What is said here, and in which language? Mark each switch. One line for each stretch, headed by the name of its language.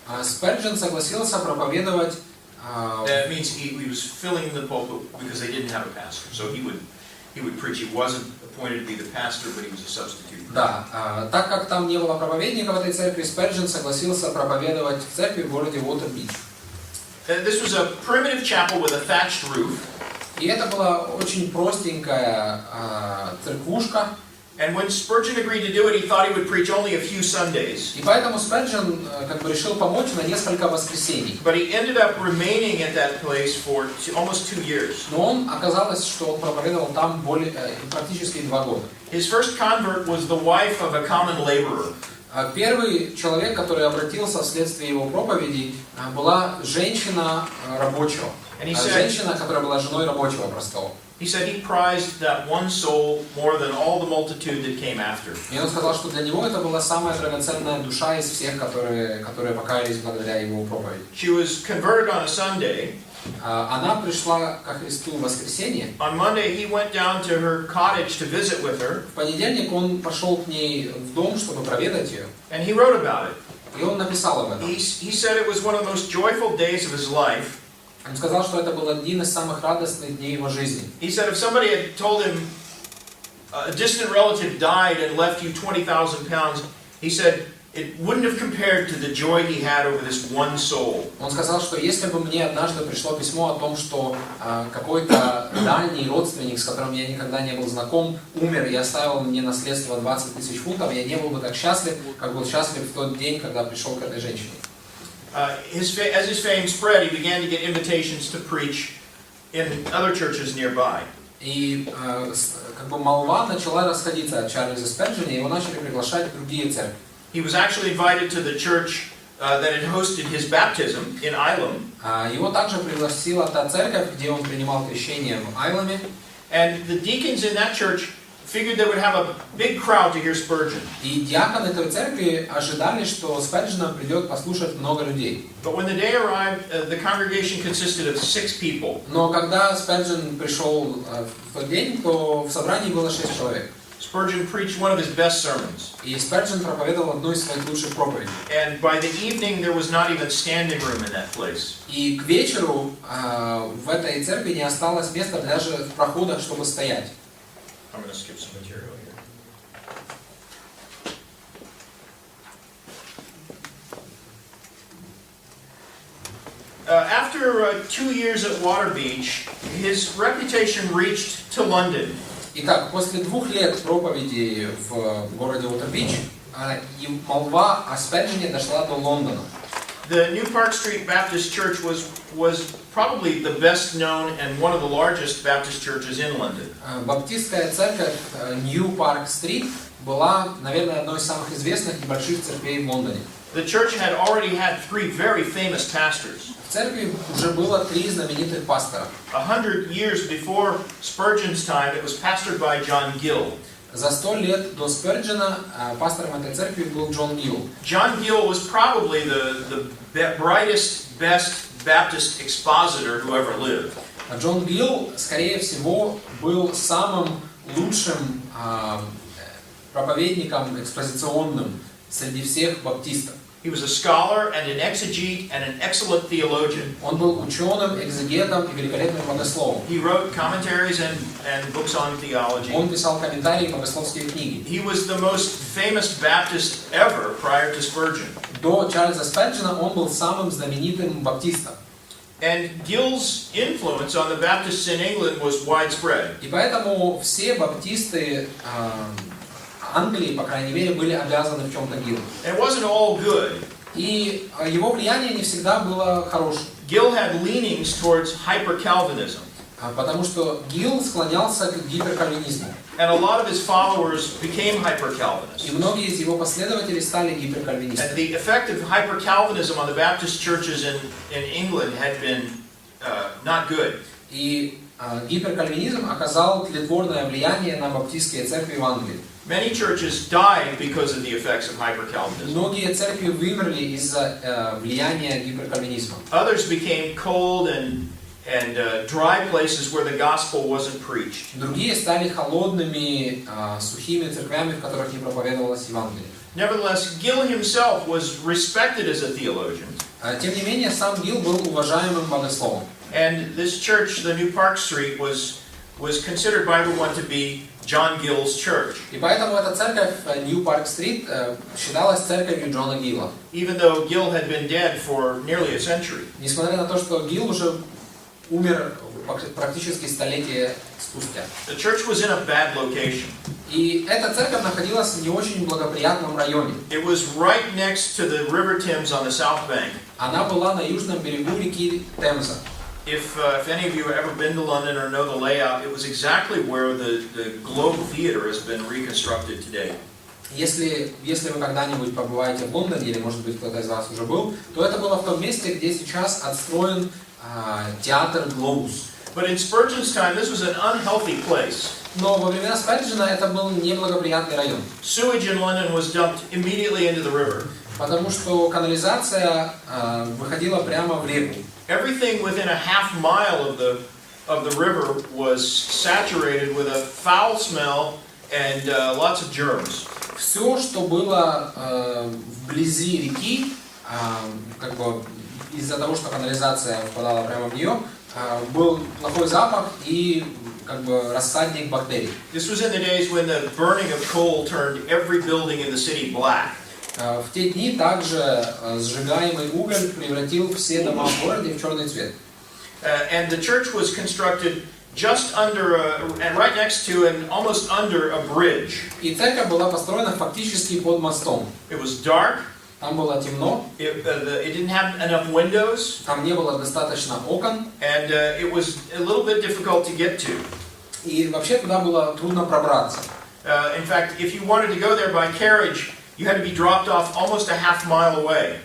Russian: Сперджен согласился проповедовать.
English: That means he was filling the pulpit because they didn't have a pastor, so he would preach. He wasn't appointed to be the pastor, but he was a substitute.
Russian: Да, так как там не было проповедника в этой церкви, Сперджен согласился проповедовать в церкви в городе Уотер-Бич.
English: This was a primitive chapel with a thatched roof.
Russian: И это была очень простенькая церквушка.
English: And when Spurgeon agreed to do it, he thought he would preach only a few Sundays.
Russian: И поэтому Сперджен решил помочь на несколько воскресений.
English: But he ended up remaining at that place for almost 2 years.
Russian: Но оказалось, что он проповедовал там практически 2 года.
English: His first convert was the wife of a common laborer.
Russian: Первый человек, который обратился вследствие его проповедей, была женщина рабочего. Женщина, которая была женой рабочего простого.
English: He said he prized that one soul more than all the multitude that came after.
Russian: И он сказал, что для него это была самая драгоценная душа из всех, которые покаялись благодаря его проповеди.
English: She was converted on a Sunday.
Russian: она пришла ко Христу в воскресенье.
English: On Monday, he went down to her cottage to visit with her,
Russian: В понедельник он пошел к ней в дом, чтобы проведать ее.
English: and he wrote about it.
Russian: И он написал об этом.
English: He said it was one of the most joyful days of his life.
Russian: Он сказал, что это был один из самых радостных дней его жизни.
English: He said if somebody had told him a distant relative died and left you 20,000 pounds, he said it wouldn't have compared to the joy he had over this one soul.
Russian: Он сказал, что если бы мне однажды пришло письмо о том, что какой-то дальний родственник, с которым я никогда не был знаком, умер и оставил мне наследство 20 000 фунтов, я не был бы так счастлив, как был счастлив в тот день, когда пришел к этой женщине.
English: As his fame spread, he began to get invitations to preach in other churches nearby.
Russian: И как бы молва начала расходиться от Чарльза Сперджена, и его начали приглашать в другие церкви.
English: He was actually invited to the church that had hosted his baptism in Ilam.
Russian: Его также пригласила та церковь, где он принимал крещение в Айламе.
English: And the deacons in that church figured they would have a big crowd to hear Spurgeon.
Russian: И диаконы этой церкви ожидали, что Сперджена придет послушать много людей.
English: But when the day arrived, the congregation consisted of 6 people.
Russian: Но когда Сперджен пришел в тот день, то в собрании было 6 человек.
English: Spurgeon preached one of his best sermons.
Russian: И Сперджен проповедовал одну из своих лучших проповедей.
English: And by the evening, there was not even standing room in that place.
Russian: И к вечеру в этой церкви не осталось места даже в проходах, чтобы стоять.
English: I'm going to skip some material here. After 2 years at Water Beach, his reputation reached to London.
Russian: Итак, после 2 лет проповеди в городе Уотер-Бич, молва о Сперджене дошла до Лондона.
English: The New Park Street Baptist Church was probably the best known and one of the largest Baptist churches in London.
Russian: Баптистская церковь New Park Street была, наверное, одной из самых известных и больших церквей в Лондоне.
English: The church had already had 3 very famous pastors.
Russian: В церкви уже было 3 знаменитых пастора.
English: 100 years before Spurgeon's time, it was pastored by John Gill.
Russian: За 100 лет до Сперджена пастором этой церкви был Джон Гилл.
English: John Gill was probably the brightest, best Baptist expositor who ever lived.
Russian: Джон Гилл, скорее всего, был самым лучшим проповедником экспозиционным среди всех баптистов.
English: He was a scholar and an exegete and an excellent theologian.
Russian: Он был ученым, экзегетом и великолепным богословом.
English: He wrote commentaries and books on theology.
Russian: Он писал комментарии и богословские книги.
English: He was the most famous Baptist ever prior to Spurgeon.
Russian: До Чарльза Сперджена он был самым знаменитым баптистом.
English: And Gill's influence on the Baptists in England was widespread.
Russian: И поэтому все баптисты Англии, по крайней мере, были обязаны в чем-то Гиллу.
English: And it wasn't all good.
Russian: И его влияние не всегда было хорошим.
English: Gill had leanings towards hyper-Calvinism.
Russian: Потому что Гилл склонялся к гиперкальвинизму.
English: And a lot of his followers became hyper-Calvinists.
Russian: И многие из его последователей стали
English: And
Russian: гиперкальвинистами.
English: the effect of hyper-Calvinism on the Baptist churches in England had been not good.
Russian: И гиперкальвинизм оказал тлетворное влияние на баптистские церкви в Англии.
English: Many churches died because of the effects of hyper-Calvinism.
Russian: Многие церкви вымерли из-за влияния гиперкальвинизма.
English: Others became cold and dry places where the gospel wasn't preached.
Russian: Другие стали холодными, сухими церквями, в которых не проповедовалось Евангелие.
English: Nevertheless, Gill himself was respected as a theologian.
Russian: Тем не менее, сам Гилл был уважаемым богословом.
English: And this church, the New Park Street, was considered by everyone to be John Gill's church.
Russian: И поэтому эта церковь New Park Street считалась церковью Джона Гилла.
English: Even though Gill had been dead for nearly a century.
Russian: Несмотря на то, что Гилл уже умер практически столетие спустя.
English: The church was in a bad location.
Russian: И эта церковь находилась в не очень благоприятном районе.
English: It was right next to the River Thames on the south bank.
Russian: Она была на южном берегу реки Темза.
English: If any of you have ever been to London or know the layout, it was exactly where the Globe Theatre has been reconstructed today.
Russian: Если вы когда-нибудь побываете в Лондоне, или, может быть, кто-то из вас уже был, то это было в том месте, где сейчас отстроен театр «Глобус».
English: But in Spurgeon's time, this was an unhealthy place.
Russian: Но во времена Сперджена это был неблагоприятный район.
English: Sewage in London was dumped immediately into the river.
Russian: Потому что канализация выходила прямо в реку.
English: everything within a half mile of the river was saturated with a foul smell and lots of germs.
Russian: Все, что было вблизи реки, как бы из-за того, что канализация впадала прямо в нее, был плохой запах и как бы рассадник бактерий.
English: This was in the days when the burning of coal turned every building in the city black.
Russian: В те дни также сжигаемый уголь превратил все дома в городе в черный цвет.
English: And the church was constructed just under and right next to and almost under a bridge.
Russian: И церковь была построена фактически под мостом.
English: It was dark.
Russian: Там было темно.
English: It didn't have enough windows.
Russian: Там не было достаточно окон.
English: And it was a little bit difficult to get to.
Russian: И вообще туда было трудно пробраться.
English: In fact, if you wanted to go there by carriage, you had to be dropped off almost a half mile away.